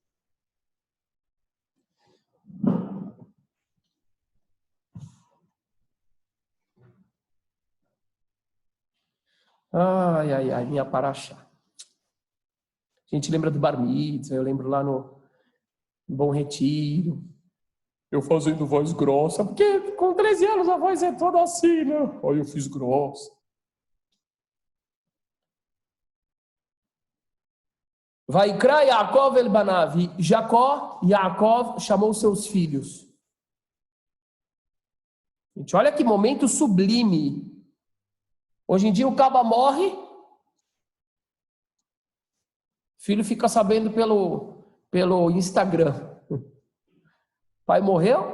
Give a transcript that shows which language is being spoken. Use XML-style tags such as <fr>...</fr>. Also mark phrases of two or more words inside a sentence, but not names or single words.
<pt>Ai, minha Paraxá. A gente lembra do Bar Mitzvah, eu lembro lá no Bom Retiro. Eu fazendo voz grossa, porque com 13 anos a voz é toda assim, né? Aí eu fiz grossa.</pt> <he>ויקרא יעקב אל בניו.</he> <pt>Yaakov chamou seus filhos. Gente, olha que momento sublime. Hoje em dia o caba morre, o filho fica sabendo pelo Instagram. O pai morreu?</pt>